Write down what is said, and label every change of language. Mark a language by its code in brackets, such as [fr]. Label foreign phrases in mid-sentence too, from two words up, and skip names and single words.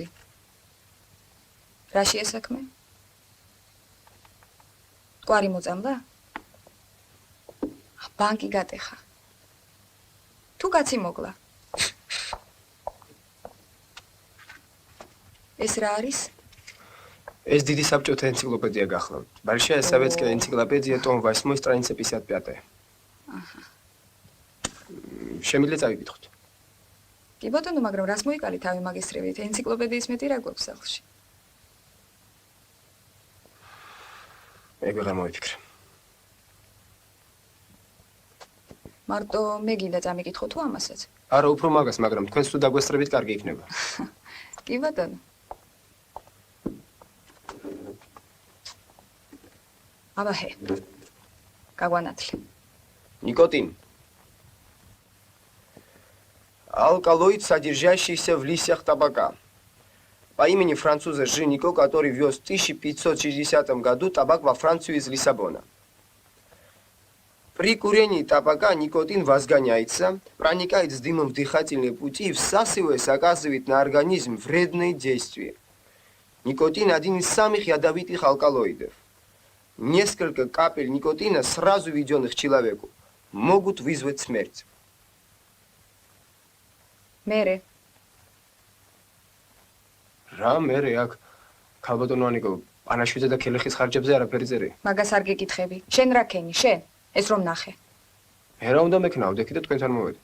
[ka] რაშია საქმე? კვარი მოწამდა? ბანკი გატეხა. თუ კაცი მოგლა. ეს რა არის? ეს დიდი საბჭოთა ენციკლოპედია გახლავთ. [ru] Большая советская энциклопедия, том 8, страница 55. [ka] აჰა. შემიძლია წავიკითხოთ. კი ბატონო, მაგრამ რას მოიკალი თავი მაგისტრებით? ენციკლოპედიის მეტი რა გვაქვს სახლში? ეგ ვეღარ მოვიფიქრე. მარტო მე გინდა წამიკითხო თუ ამასაც? არა, უფრო მაგას, მაგრამ თქვენს თუ დაგვესწრებით, კარგი იქნება. კი ბატონო. აბაჰე. გაგვანათლი. [ru] Никотин. Алкалоид, содержащийся в листьях табака. По имени француза Жи-Нико, который вез в 1560 году табак во Францию из Лиссабона. При курении табака никотин возгоняется, проникает с дымом в дыхательные пути и, всасываясь, оказывает на организм вредные действия. Никотин – один из самых ядовитых алкалоидов. Несколько капель никотина, сразу введенных человеку, могут вызвать смерть. [ka] მერე. რა მერე აქ ქალბატონო ანიკო პანაშვიდზე და ქელეხის ხარჯებზე არაფერი წერია. მაგას არ გეკითხები. შენ რა ქენი? შენ? ეს რომ ნახე. მე რა უნდა მექნავდე და თქვენთან მოვედი.